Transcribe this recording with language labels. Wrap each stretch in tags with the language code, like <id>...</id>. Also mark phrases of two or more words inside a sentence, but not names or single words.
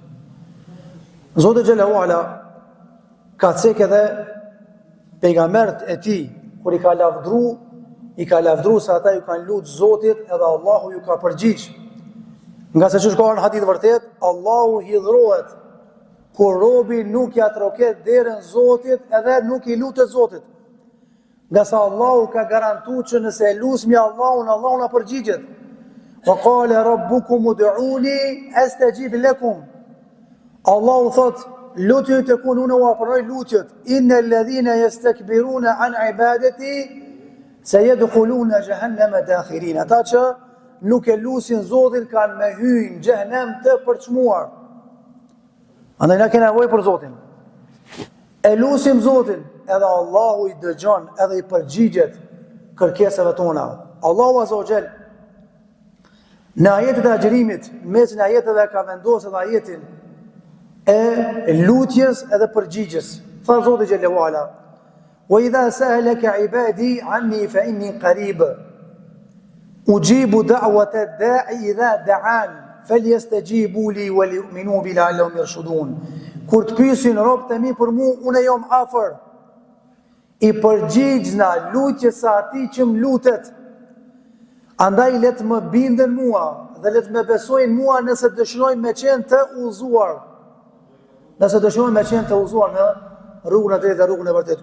<sq>Zoti</sq> <ar>جل وعلا</ar> <sq>ka thënë edhe pejgamberët e tij kur i ka lavdru se ata ju kanë lutur Zotit edhe Allahu ju ka përgjigj. Nga se ç'është ka në hadith vërtet, Allahu hidhrohet kur robi nuk ja troket derën Zotit edhe nuk i lutet Zotit. Nga se Allahu ka garantuar që nëse e lusmi Allahun, Allahu na përgjigjet.</sq> <ar>وقال ربكم ادعوني أستجب لكم.</ar> <sq>Allahu thot, lutjet e kun unë u apëroj lutjet.</sq> <ar>إن الذين يستكبرون عن عبادتي سيدخلون جهنم داخرين.</ar> <sq>Ata që nuk e lusin Zotin kanë me hyrë në xhehenem të përçmuar. Andaj na kena nevojë për Zotin. E lusim Zotin, edhe Allahu i dëgjon edhe i përgjigjet kërkesave tona. Allahu</sq> <ar>عز وجل</ar> <sq>në ajetet e agjerimit, mesin e ajeteve ka vendosur edhe ajetin e lutjes edhe përgjigjes. Tha Zoti</sq> <ar>جل وعلا: "وإذا سألك عبادي عني فإني قريب. أجيب دعوة الداع إذا دعان، فليستجيبوا لي وليؤمنوا بي لعلهم يرشدون."</ar> <sq>Kur të pyesin robët e mi për mua, unë jam afër. I përgjigjna lutjes së atij që më lutet. Andaj let më binden mua dhe let më besojnë mua nëse dëshirojnë me qenë të udhëzuar. Nëse dëshirojnë me qenë të udhëzuar në rrugën e drejtë dhe rrugën e vërtetë.</sq>